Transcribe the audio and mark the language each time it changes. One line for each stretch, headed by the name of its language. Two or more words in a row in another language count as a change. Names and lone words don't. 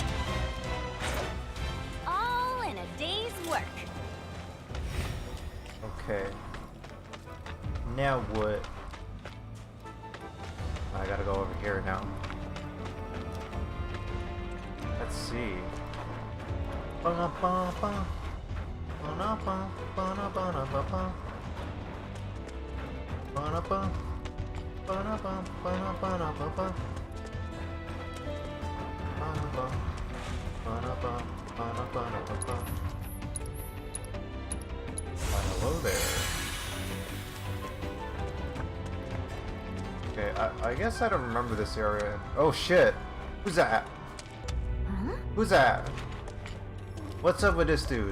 English: All in a day's work. Okay. Now what? I gotta go over here now. Let's see. Ba-na-ba-ba. Ba-na-ba. Ba-na-ba-na-ba-ba. Ba-na-ba. Ba-na-ba. Ba-na-ba-na-ba-ba. Ba-na-ba. Ba-na-ba. Ba-na-ba-na-ba-ba. Hello there. Okay, I guess I don't remember this area. Oh shit! Who's that? Huh? Who's that? What's up with this dude?